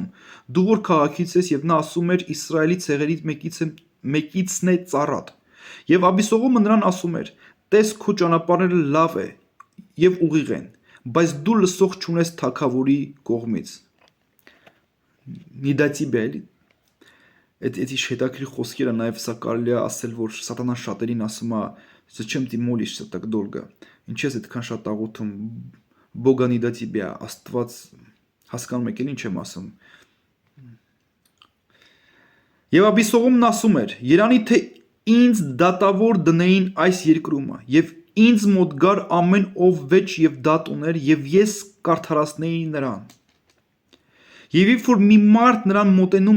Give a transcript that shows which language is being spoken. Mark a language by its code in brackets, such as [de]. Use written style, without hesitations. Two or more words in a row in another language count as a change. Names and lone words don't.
[hy] «Դու որ քաղաքից ես», եւ նա ասում էր. «Իսրայելի ցեղերից մեկիցն է ծառատ»։ Եվ Աբիսողոմը նրան ասում էր. «Տես, քո ճանապարհները լավ է եւ ուղիղ են, բայց դու լսող չունես թագավորի կողմից»։ [ru] Не до тебя [hy] է, էլի։ Այդ հետաքրքիր խոսքերը նաեւ սա կարելի է ասել, որ սատանան շատերին ասում է. [ru] «Зачем ты молишься так долго»։ [hy] Ինչի՞ ես այդքան շատ աղոթում։ [ru] Богу не до тебя [hy] է, Աստված հասկանում եք, էլ ինչ եմ ասում։ Եվ Աբիսողոմն ասում էր. «Երանի թե ինձ դատավոր դնեին այս երկրումը, եւ ինձ մոտ գար ամեն ով վեճ եւ դատ ուներ, եւ ես կարդարացնեի նրան»։ Եվ երբ որ մի մարդ նրան մոտենում